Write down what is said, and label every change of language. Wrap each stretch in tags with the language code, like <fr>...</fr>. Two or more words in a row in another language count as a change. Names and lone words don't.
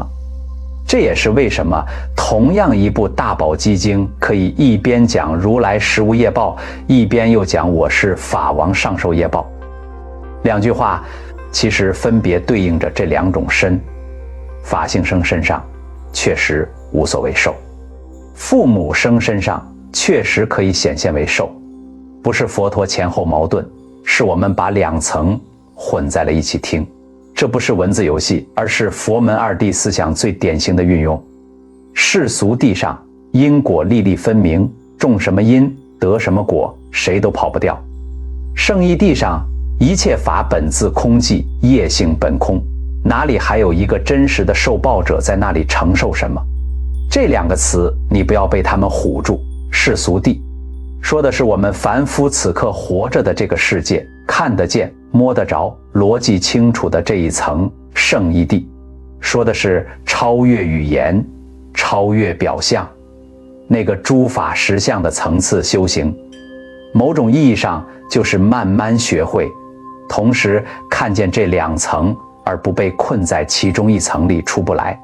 <zh>這也是為什麼同樣一部大寶積經可以一邊講如來實無業報，一邊又講我是法王上受業報。2句話其實分別對應着這2種身。法性生身上確實無所謂受，父母生身上確實可以顯現為受。不是佛陀前後矛盾，是我們把2層混在了一起聽。這不是文字遊戲，而是佛門2谛思想最典型的運用。世俗諦上因果粒粒分明，種什麼因得什麼果，誰都跑不掉。聖義諦上一切法本自空寂，業性本空，哪裡還有一個真實的受報者在那裡承受什麼？這2個詞你不要被他們唬住。世俗諦說的是我們凡夫此刻活着的這個世界，看得見摸得着邏輯清楚的這一層。聖義諦說的是超越語言，超越表象，那個諸法實相的層次修行。某種意義上就是慢慢學會，同時看見這2層，而不被困在其中一層裡出不來。</zh>